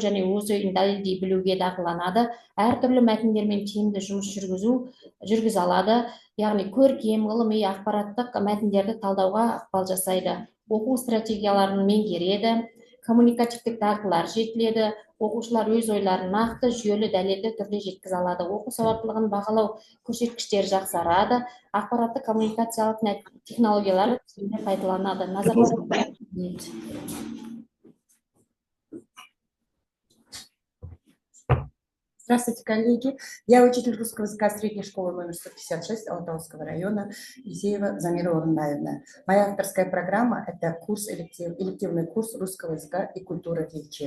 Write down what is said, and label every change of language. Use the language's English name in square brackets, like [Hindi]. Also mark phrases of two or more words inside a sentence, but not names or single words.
[Kazakh] және өз ойын дәлелдей білуге дағдыланады, әртүрлі мәтіндермен тиімді жұмыс жүргізе алады, яғни көркем, ғылыми, ақпараттық мәтіндерді талдауға ықпал жасайды, оқу стратегияларын меңгереді, коммуникативтік дағдылар жетіледі, оқушылар өз ойларын нақты, жүйелі, дәлелді түрде жеткізе алады, оқу сауаттылығын бағалау көрсеткіштері жақсарады, ақпаратты коммуникациялық технологиялар тиімді пайдаланады. Назарларыңызға рахмет. [Russian] Здравствуйте, коллеги. Я учитель русского языка средней школы номер 156 Алтайского района Исеева Замира Урнаевна. Моя авторская программа – это элективный курс русского языка и культуры речи.